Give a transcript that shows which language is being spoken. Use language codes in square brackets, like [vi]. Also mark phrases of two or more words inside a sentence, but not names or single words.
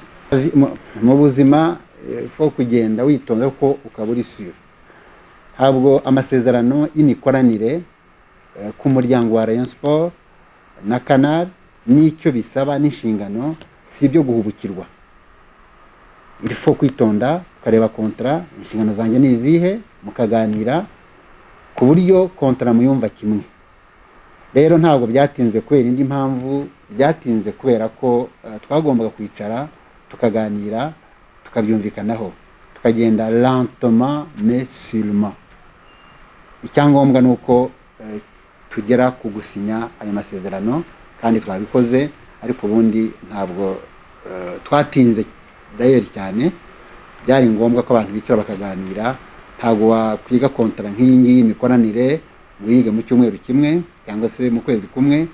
[rw] Mu buzima fo kugenda witonda ko ukaba uri sure. Ntabwo amasezerano y'imikoranire ku muryango wa Rayon Sport na Canal n'icyo bisaba n'inshingano si ibyo guhubukirwa. [fr] Il faut [rw] kwitonda ukareba kontra, inshingano zanjye ni izihe, mukaganira ku buryo kontra muyumva kimwe. Rero ntabwo byatinze kubera indi mpamvu, byatinze kubera ko twagombaga kwicara tukaganira tukabyumvikanaho, tukagenda [fr] lentement mais sûrement. [rw] Icyangombwa nuko tugera ku gusinya ayo masezerano, kandi twabikoze. Ariko ubundi ntabwo twatinze d'ailleurs cyane. Byari ngombwa ko abantu bicara bakaganira. Ntabwo wakwiga kontra nk'iyi ngiyi imikoranire wiga mu cyumweru kimwe cyangwa se mu kwezi kumwe.